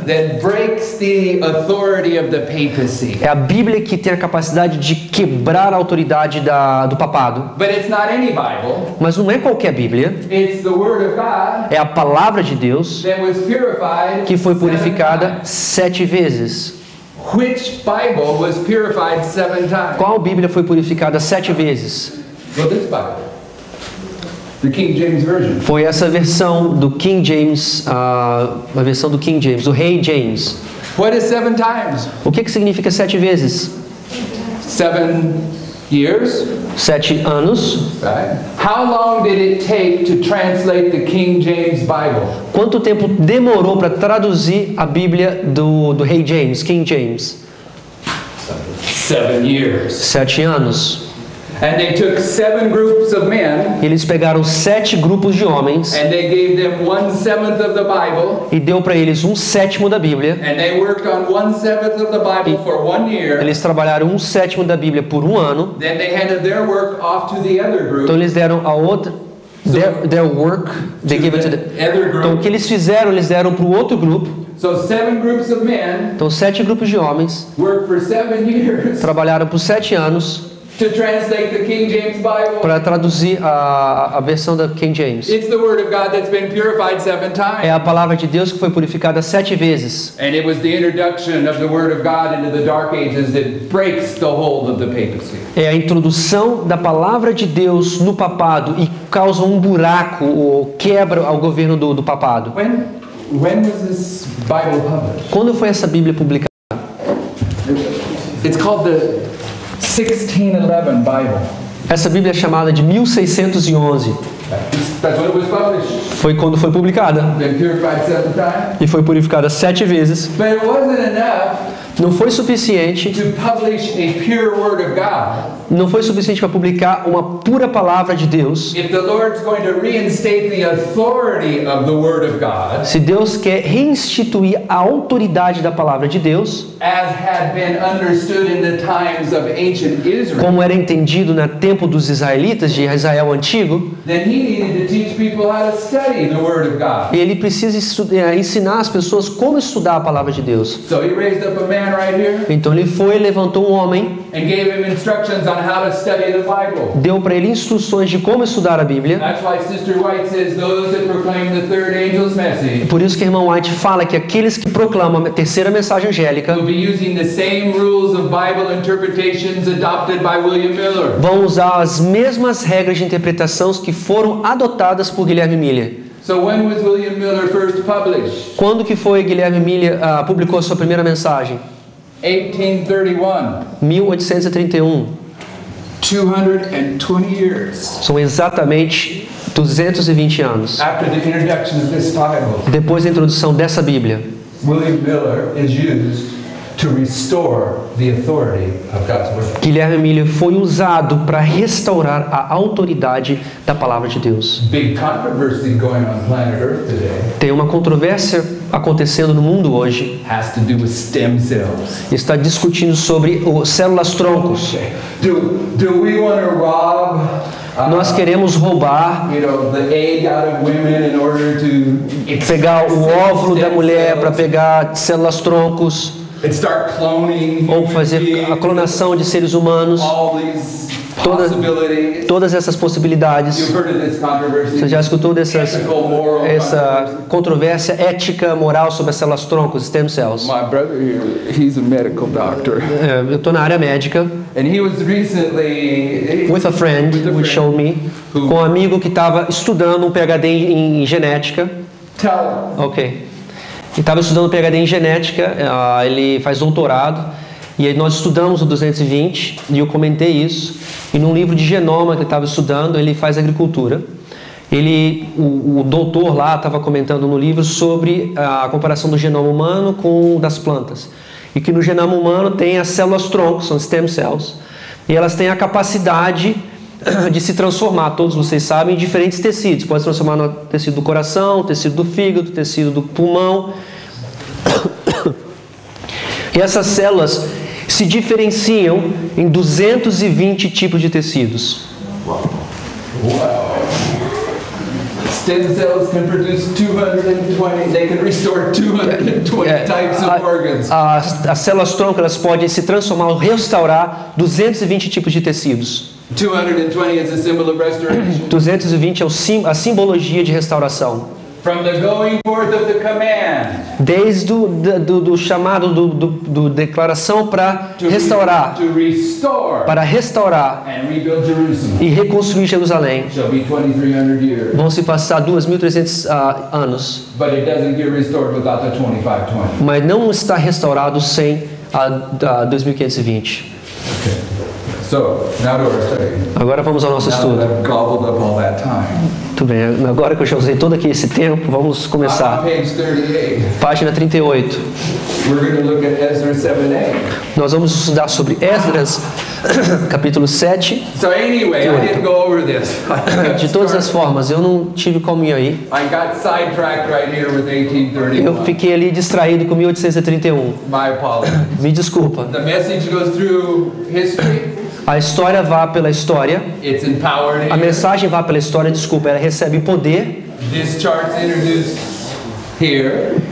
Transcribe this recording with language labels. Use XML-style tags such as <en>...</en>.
<en>that breaks the authority of the papacy.</en> <pt>é a Bíblia que tem a capacidade de quebrar a autoridade do papado.</pt> <en>But it's not any Bible.</en> <pt>Mas não é qualquer Bíblia,</pt> <en>It's the word of God</en> <pt>é a palavra de Deus</pt> <en>that was purified</en> <pt>que foi 7 purificada</pt> <en>times.</en> <pt>7 vezes.</pt> <en>Which Bible was purified 7 times?</en> <pt>Qual Bíblia foi purificada 7 vezes?</pt> <en>Well, this Bible. The King James Version.</en> <pt>Foi essa versão do King James, a versão do King James, o Rei James.</pt> <en>What is 7 times?</en> <pt>O que significa 7 vezes?</pt> <en>7 years,</en> <pt>7 anos.</pt> <en>right? How long did it take to translate the King James Bible?</en> <pt>Quanto tempo demorou para traduzir a Bíblia do Rei James, King James?</pt> <en>7 years.</en> <pt>7 anos.</pt> <en>And they took 7 groups of men</en> <pt>Eles pegaram 7 grupos de homens</pt> <en>and they gave them 1/7 of the Bible</en> <pt>e deu para eles 1/7 da Bíblia.</pt> <en>and they worked on 1/7 of the Bible for 1 year.</en> <pt>Eles trabalharam 1/7 da Bíblia por um ano.</pt> <en>Then they handed their work off to the other group.</en> <pt>Então eles deram a outra</pt> <en>their work, they gave it to the other</en> <pt>Então o</pt> <en>group.</en> <pt>que eles fizeram, eles deram para o outro grupo.</pt> <en>So 7 groups of men</en> <pt>Então 7 grupos de homens</pt> <en>worked for 7 years</en> <pt>trabalharam por 7 anos</pt> <en>to translate the King James Bible.</en> <pt>para traduzir a versão da King James.</pt> <en>It's the word of God that's been purified 7 times.</en> <pt>É a palavra de Deus que foi purificada 7 vezes.</pt> <en>And it was the introduction of the Word of God into the Dark Ages that breaks the hold of the papacy.</en> <pt>É a introdução da palavra de Deus no papado e causa um buraco ou quebra ao governo do papado.</pt> <en>When was this Bible published?</en> <pt>Quando foi essa Bíblia publicada?</pt> <en>It's called the 1611 Bible.</en> <pt>Essa Bíblia é chamada de 1611.</pt> <en>That's when it was published.</en> <pt>Foi quando foi publicada</pt> <en>Been purified 7 times.</en> <pt>e foi purificada 7 vezes.</pt> <en>But it wasn't enough</en> <pt>Não foi suficiente,</pt> <en>to publish a pure Word of God.</en> <pt>não foi suficiente para publicar uma pura palavra de Deus.</pt> <en>If the Lord's going to reinstate the authority of the Word of God,</en> <pt>Se Deus quer reinstituir a autoridade da palavra de Deus,</pt> <en>as had been understood in the times of ancient Israel,</en> <pt>como era entendido no tempo dos israelitas, de Israel antigo,</pt> <en>then he needed to teach people how to study the Word of God.</en> <pt>ele precisa ensinar as pessoas como estudar a palavra de Deus.</pt> <en>So he raised up a man right here</en> <pt>Então ele foi, levantou um homem,</pt> <en>and gave him instructions on how to study the Bible.</en> <pt>deu para ele instruções de como estudar a Bíblia.</pt> <en>That's why Sister White says those that proclaim the third angel's message</en> <pt>Por isso que a irmã White fala que aqueles que proclamam a terceira mensagem angélica</pt> <en>will be using the same rules of Bible interpretations adopted by William Miller.</en> <pt>vão usar as mesmas regras de interpretação que foram adotadas por Guilherme Miller.</pt> <en>So when was William Miller first published?</en> <pt>Quando que foi Guilherme Miller publicou a sua primeira mensagem?</pt> <en>1831.</en> <pt>1831.</pt> <en>220 years</en> <pt>São exatamente 220 anos.</pt> <en>after the introduction of this Bible,</en> <pt>Depois da introdução dessa Bíblia,</pt> <en>William Miller is used to restore the authority of God's Word.</en> <pt>Guilherme Miller foi usado para restaurar a autoridade da palavra de Deus.</pt> <en>Big controversy going on planet Earth today</en> <pt>Tem uma controvérsia acontecendo no mundo hoje.</pt> <en>has to do with stem cells.</en> <pt>Está discutindo sobre células troncos.</pt> <en>Do we want to rob</en> <pt>Nós queremos roubar,</pt> <en>the egg out of women in order to</en> <pt>pegar o óvulo da</pt> <en>stem</en> <pt>mulher para</pt> <en>cells</en> <pt>pegar células troncos,</pt> <en>and start cloning</en> <pt>ou</pt> <en>human</en> <pt>fazer a</pt> <en>beings,</en> <pt>clonação de seres humanos,</pt> <en>all these possibilities.</en> <pt>Todas essas possibilidades.</pt> <en>You've heard of this controversy.</en> <pt>Você já escutou essa</pt> <en>Ethical,</en> <pt>controvérsia ética, moral sobre as células-troncos, stem cells?</pt> <en>My brother here, he's a medical doctor.</en> <pt>Eu estou na área médica.</pt> <en>And he was recently With a friend, who showed me,</en> <pt>com um amigo que estava estudando um PhD em genética. Ok. Ele estava estudando um PhD em genética, ele faz doutorado, e aí nós estudamos o 220, e eu comentei isso, e num livro de genoma que ele estava estudando, ele faz agricultura. O doutor lá estava comentando no livro sobre a comparação do genoma humano com o das plantas. E que no genoma humano tem as células-tronco, são stem cells, e elas têm a capacidade de se transformar, todos vocês sabem, em diferentes tecidos. Pode se transformar no tecido do coração, tecido do fígado, tecido do pulmão. E essas células se diferenciam em 220 tipos de tecidos.</pt> <en>Stem cells can produce 220, they can restore 220 types of organs.</en> <pt>As células-tronco, elas podem se transformar ou restaurar 220 tipos de tecidos.</pt> <en>220 is a symbol of restoration.</en> <pt>220 é a simbologia de restauração.</pt> <en>From the going forth of the command.</en> <pt>Desde do chamado do declaração para restaurar,</pt> <en>To restore.</en> <pt>para restaurar</pt> <en>And rebuild Jerusalem.</en> <pt>e reconstruir Jerusalém.</pt> <en>Shall be 2,300 years.</en> <pt>Vão se passar 2.300 anos,</pt> <en>But it doesn't get restored without the 2520.</en> <pt>mas não está restaurado sem a 2520.</pt> <en>Okay. So, now to our study.</en> <pt>Agora vamos ao nosso</pt> <en>Now that</en> <pt>estudo.</pt> <en>I've gobbled up all that time.</en> <pt>Muito bem, agora que eu já usei todo aqui esse tempo, vamos</pt> <en>On</en> <pt>começar.</pt> <en>page 38,</en> <pt>Página 38.</pt> <en>we're going to look at Ezra 7:8.</en> <pt>Nós vamos estudar sobre Esdras, capítulo 7.</pt> <en>So anyway, I didn't go over this.</en> <pt>De todas as formas, eu não tive como ir aí.</pt> <en>I got sidetracked right here with 1831.</en> <pt>Eu fiquei ali distraído com 1831.</pt> <en>My apologies.</en> <pt>Me desculpa.</pt> <en>The message goes through history.</en> <pt>A história vá pela história.</pt> <en>It's empowered.</en> <pt>A mensagem vá pela história, desculpa, ela recebe poder.</pt> <en>This chart's introduced here.</en>